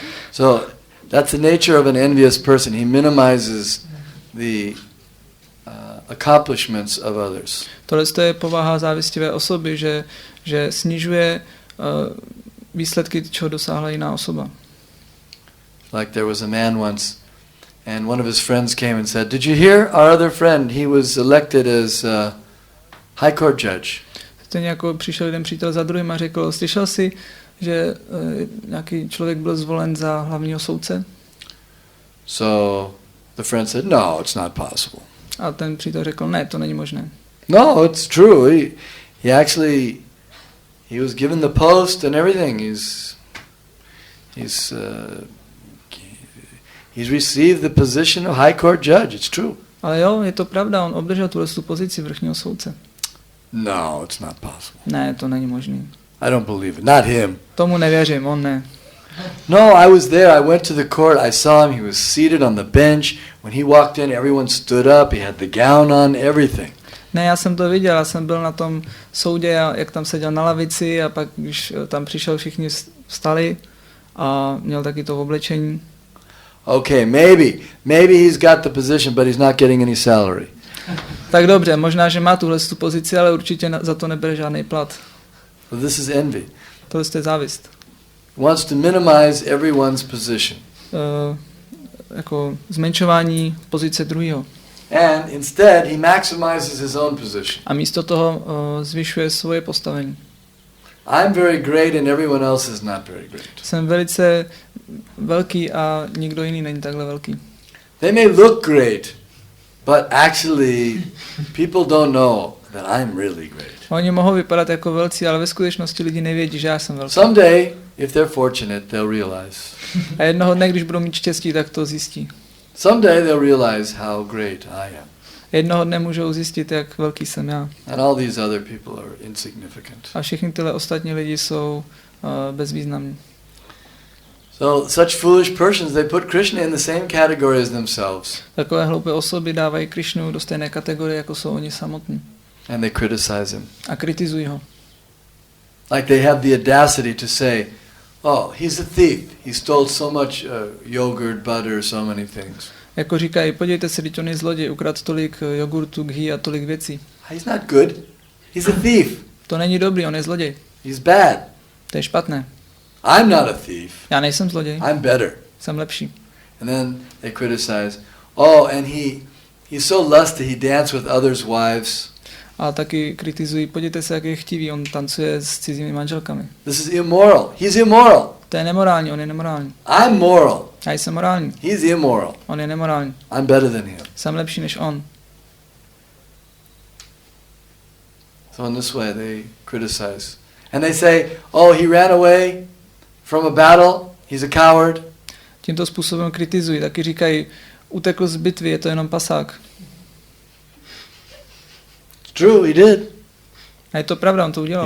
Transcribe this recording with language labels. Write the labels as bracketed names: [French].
[English] So that's the nature of an envious person. He minimizes the accomplishments of others. [Czech] Tohle je povaha závistivé osoby, že snižuje výsledky, čeho dosáhla jiná osoba. [English] Like there was a man once, and one of his friends came and said, "Did you hear our other friend? He was elected as high court judge." [Czech] Stejně jako přišel jeden přítel za druhým a řekl, slyšel jsi, že nějaký člověk byl zvolen za hlavního soudce? [English] So the friend said, "No, it's not possible." [Czech] A ten přítel řekl, ne, to není možné. [English] No, it's true. He was given the post and everything. He's received the position of high court judge. It's true. [Czech] Ale jo, je to pravda, on obdržel tu pozici vrchního soudce. [English] No, it's not possible. [Czech] Ne, to není možný. [English] I don't believe it. Not him. [Czech] Tomu nevěřím, on ne. [English] No, I was there. I went to the court. I saw him. He was seated on the bench. When he walked in, everyone stood up. He had the gown on, everything. [Czech] Ne, já jsem to viděl, já jsem byl na tom soudě, jak tam seděl na lavici a pak, když tam přišel, všichni vstali a měl taky to oblečení. [English] Okay, maybe he's got the position, but he's not getting any salary. [Czech] Tak dobře, možná, že má tu pozici, ale určitě za to nebere žádný plat. [English] Well, this is envy. [Czech] To je závist. [English] Wants to minimize everyone's position. [Czech] Jako zmenšování pozice druhého. [English] And instead, he maximizes his own position. [Czech] A místo toho zvyšuje svoje postavení. [English] I'm very great and everyone else is not very great. [Czech] Jsem velice velký a nikdo jiný není takhle velký. [English] They may look great, but actually people don't know that I'm really great. [Czech] Oni mohou vypadat jako velcí, ale ve skutečnosti lidi nevědí, že já jsem velký. [English] Someday, if they're fortunate, they'll realize. [Czech] A jednoho dne, když budou mít štěstí, tak to zjistí. [English] Someday they'll realize how great I am. [Czech] Jednoho dne můžou zjistit, jak velký jsem já. [English] And all these other people are insignificant. [Czech] A všichni tyhle ostatní lidi jsou bezvýznamní. [English] So such foolish persons, they put Krishna in the same category as themselves. [Czech] Takové hloupé osoby dávají Krišnu do stejné kategorie, jako jsou oni samotní. [English] And they criticize him. [Czech] A kritizují ho. [English] Like they have the audacity to say, "Oh, he's a thief. He stole so much yogurt, butter, so many things." [Czech] Jako říkají, podívejte se, teď on je zloděj, ukradl tolik jogurtu, ghee a tolik věcí. [English] He's not good. He's a thief. [Czech] To není dobrý, on je zloděj. [English] He's bad. [Czech] To je špatné. [English] I'm not a thief. [Czech] Já nejsem zloděj. [English] I'm better. [Czech] Jsem lepší. [English] And then they criticize, "Oh, and he's so lusty, he dances with others' wives." [Czech] A taky kritizují, podívejte se, jak je chtivý, on tancuje s cizími manželkami. [English] This is immoral. He's immoral. [Czech] To je nemorální, on je nemorální. [English] I'm moral. [Czech] Já jsem morální. [English] He's immoral. [Czech] On je nemorální. [English] I'm better than him. [Czech] Jsem lepší než on. [English] So in this way they criticize. And they say, "Oh, he ran away from a battle. He's a coward." [Czech] Tímto způsobem kritizují, taky říkají, utekl z bitvy, je to jenom pasák. [English] It's true, he did. [Czech] A je to pravda, on to udělal.